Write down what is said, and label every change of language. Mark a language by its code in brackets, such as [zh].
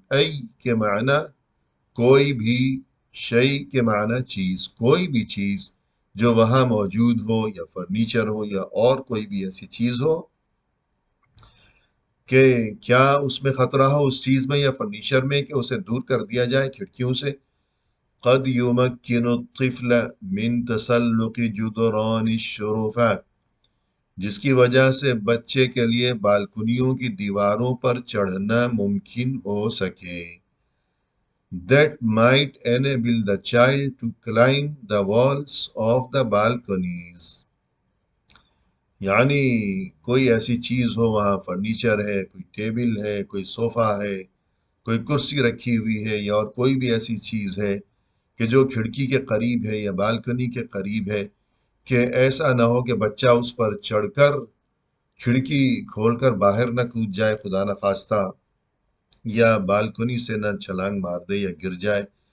[ur] ای کے معنی کوئی بھی، شیء کے معنی چیز، کوئی بھی چیز جو وہاں موجود ہو، یا فرنیچر ہو یا اور کوئی بھی ایسی چیز ہو کہ کیا اس میں خطرہ ہو، اس چیز میں یا فرنیچر میں، کہ اسے دور کر دیا جائے کھڑکیوں سے. [ar] قد يمكن الطفل من تسلق جدران الشرفات، [ur] جس کی وجہ سے بچے کے لیے بالکنیوں کی دیواروں پر چڑھنا ممکن ہو سکے. [en] That might enable the child to climb the walls of the balconies. [ur] یعنی کوئی ایسی چیز ہو، وہاں فرنیچر ہے، کوئی ٹیبل ہے، کوئی صوفہ ہے، کوئی کرسی رکھی ہوئی ہے، یا اور کوئی بھی ایسی چیز ہے کہ جو کھڑکی کے قریب ہے یا بالکنی کے قریب ہے، کہ ایسا نہ ہو کہ بچہ اس پر چڑھ کر کھڑکی کھول کر باہر نہ کود جائے خدا نخواستہ، یا بالکنی سے نہ چھلانگ مار دے یا گر جائے.